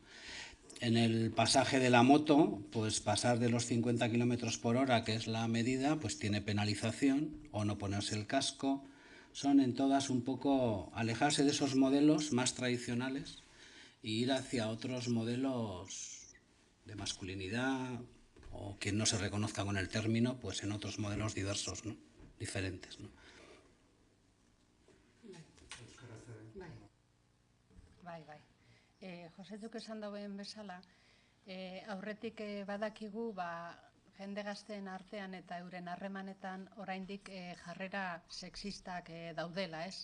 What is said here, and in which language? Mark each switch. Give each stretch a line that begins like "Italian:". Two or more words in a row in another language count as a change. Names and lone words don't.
Spanish: En el pasaje de la moto, pues pasar de los 50 km por hora, que es la medida, pues tiene penalización, o no ponerse el casco. Son en todas un poco alejarse de esos modelos más tradicionales e ir hacia otros modelos de masculinidad o que no se reconozca con el término, pues en otros modelos diversos, ¿no? Diferentes, ¿no?
Basque: Bai. Josetzuk esan dauen bezala, aurretik badakigu jende gazteen artean eta euren harremanetan oraindik jarrera sexistak daudela, ez?